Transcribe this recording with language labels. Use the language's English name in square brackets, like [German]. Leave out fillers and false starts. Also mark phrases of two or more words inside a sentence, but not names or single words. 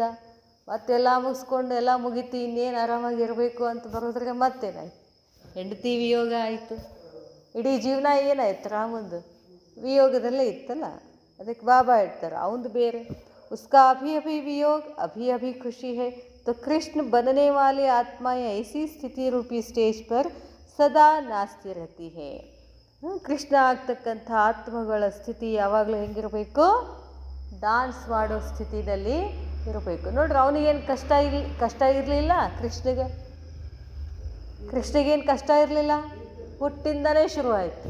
[Kannada] ಮತ್ತೆಲ್ಲ ಮುಗಿಸ್ಕೊಂಡು ಎಲ್ಲ ಮುಗೀತು, ಇನ್ನೇನು ಆರಾಮಾಗಿರಬೇಕು ಅಂತ ಬರೋದ್ರಾಗ ಮತ್ತೇನಾಯ್ತು, ಹೆಂಡತಿ ವಿಯೋಗ ಆಯಿತು. ಇಡೀ ಜೀವನ ಏನಾಯ್ತು ರಾಮಂದು, ವಿಯೋಗದಲ್ಲೇ ಇತ್ತಲ್ಲ. ಅದಕ್ಕೆ ಬಾಬಾ ಹೇಳ್ತಾರೆ ಅವಂದು ಬೇರೆ, [Hindi] उसका अभी अभी वियोग अभी अभी खुशी है. तो कृष्ण बनने वाले आत्माएं ऐसी स्थिति रूपी स्टेज पर सदा नाचती रहती है. [Kannada] ಕೃಷ್ಣ ಆಗ್ತಕ್ಕಂಥ ಆತ್ಮಗಳ ಸ್ಥಿತಿ ಯಾವಾಗಲೂ ಹೆಂಗಿರಬೇಕು, ಡ್ಯಾನ್ಸ್ ಮಾಡೋ ಸ್ಥಿತಿನಲ್ಲಿ ಇರಬೇಕು. ನೋಡ್ರಿ ಅವನಿಗೇನು ಕಷ್ಟ ಇರಲಿಲ್ಲ, ಕೃಷ್ಣಗೇನು ಕಷ್ಟ ಇರಲಿಲ್ಲ, ಹುಟ್ಟಿಂದನೇ ಶುರುವಾಯಿತು.